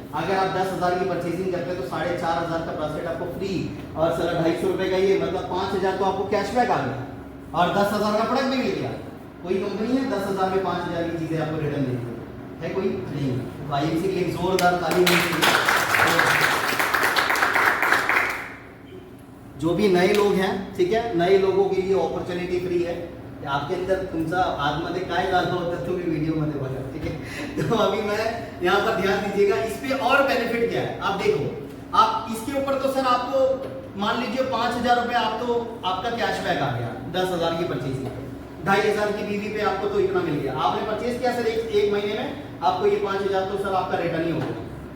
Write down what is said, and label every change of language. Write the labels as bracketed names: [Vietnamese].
[Hindi] अगर आप 10,000 की परचेसिंग करते हैं तो 4,500 का ब्रासलेट आपको फ्री, और सर 250 रुपए का ये मतलब 5,000 तो आपको कैशबैक आ गया और 10,000 का प्रोडक्ट भी मिल गया। कोई कंपनी है 10,000 में 5,000 की चीजें आपको रिटर्न देती है? कोई नहीं। तो आईएमसी के लिए एक जोरदार ताली होनी चाहिए। जो भी नए लोग हैं, ठीक है, नए लोगों के लिए अपॉर्चुनिटी फ्री है। आपके अंदर [Marathi] तुमचा आतमध्ये काय झालं होतं तुम्ही व्हिडिओ मध्ये बघा, [Hindi] ठीक है। तो अभी मैं यहाँ पर ध्यान दीजिएगा, इस पे और बेनिफिट क्या है आप देखो। आप इसके ऊपर तो सर आपको मान लीजिए 5,000 रुपए आप तो आपका कैशबैक आ गया 10,000 की परचेसिंग पे, 2,500 की बीवी पे आपको तो इतना मिल गया। आपने परचेज किया सर एक महीने में, आपको ये 5,000 तो सर आपका रिटर्न ही होगा।